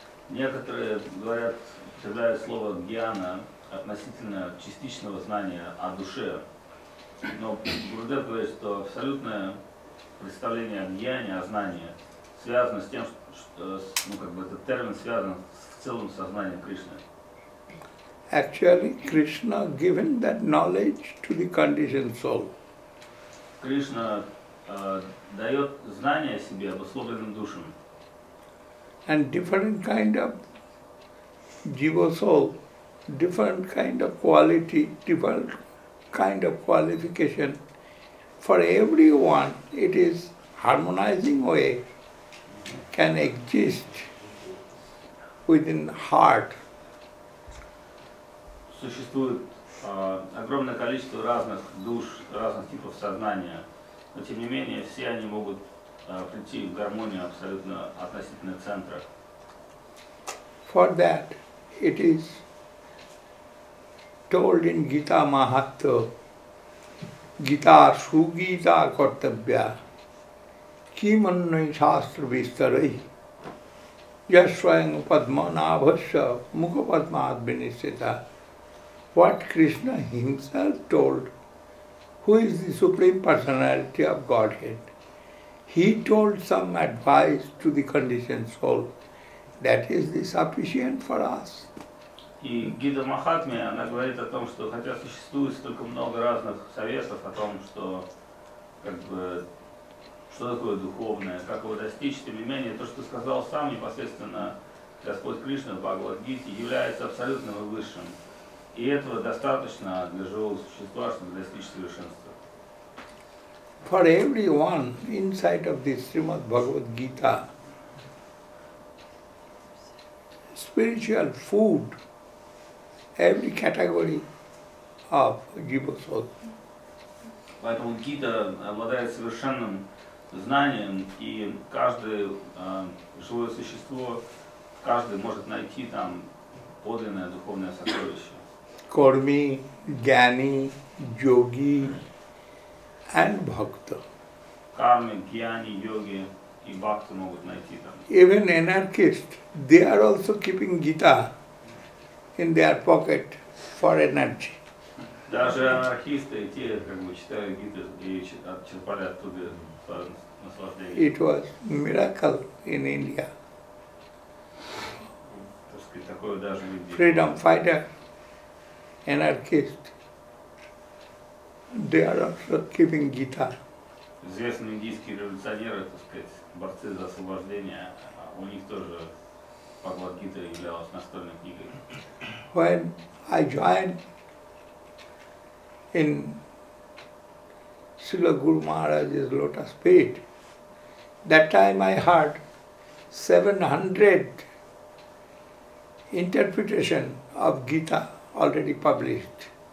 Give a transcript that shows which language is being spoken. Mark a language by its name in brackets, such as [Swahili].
[Russian] Некоторые говорят, употребляют слово гьяна относительно частичного знания о душе. Но Гурудев говорит, что абсолютное представление о гьяне, о знании связано с тем, что этот термин связан с целым сознанием Кришны. [English] Actually, Krishna given that knowledge to the conditioned soul. [Russian] Кришна дает знание о себе обусловленным душам. [English] And different kind of jiva soul, different kind of quality, different kind of qualification. For everyone, it is harmonizing way can exist within heart. [Russian] Существует огромное количество разных душ, разных типов сознания, но тем не менее все они могут прийти в гармонию абсолютно относительно центра. [English] For that, it is told in Gita Mahatma, [Sanskrit] Gita Sugita Kartabhya, Kimannai Shastra Vistarai, Yaswayang Padmanabhasya Mukhapadmad Vinisita. [English] What Krishna himself told, who is the Supreme Personality of Godhead, he told some advice to the conditioned soul. That is the sufficient for us. [Russian] И Гита Махатме, она говорит о том, что хотя существует столько много разных советов о том, что что такое духовное, как его достичь, тем не менее, то, что сказал сам непосредственно Господь Кришна в Бхагавад-Гите, является абсолютным и высшим. И этого достаточно для живого существа, чтобы достичь совершенства. [English] For everyone inside of this Srimad Bhagavad-Gita, spiritual food, every category of jiva soul. [Russian] Поэтому Гита обладает совершенным знанием, и каждое живое существо, каждый может найти там подлинное духовное сокровище. [English] Karmi, Jnani, Yogi and Bhakta. [Russian] Кармы, гьяни, йоги и бхакты могут найти там. [English] Even anarchists, they are also keeping Gita in their pocket for energy. [Russian] Даже анархисты, те, читают Гиту и черпали оттуда наслаждение. [English] It was miracle in India. [Russian] Так сказать, такое даже в Индии. [English] Freedom fighter, anarchist, they are also keeping Gita. [Russian] Известные индийские революционеры, так сказать, борцы за освобождение, у них тоже Бхагавад-Гита являлась настольной книгой. [English] When I joined in Srila Guru Maharaj's lotus feet, that time I heard 700 interpretation of Gita already published.